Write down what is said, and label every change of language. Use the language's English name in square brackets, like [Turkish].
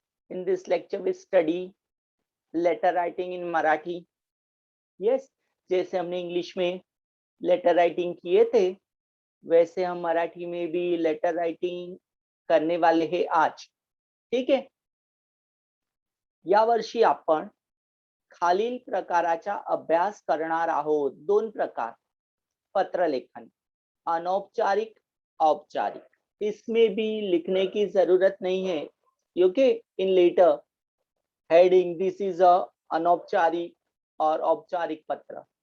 [English] In this lecture, we study letter writing in Marathi. [Hindi] Yes, जैसे हमने English में letter writing किए थे, वैसे हम मराठी में भी लेटर राइटिंग करने वाले हैं आज. [Marathi] ठीक आहे. या वर्षी आपण खालील प्रकाराचा अभ्यास करणार आहोत. 2 प्रकार. पत्रलेखन, अनौपचारिक, औपचारिक. [Hindi] इसमें भी लिखने की जरूरत नहीं है, क्योंकि [English] in letter heading this is a [Hindi] अनौपचारिक और औपचारिक पत्र.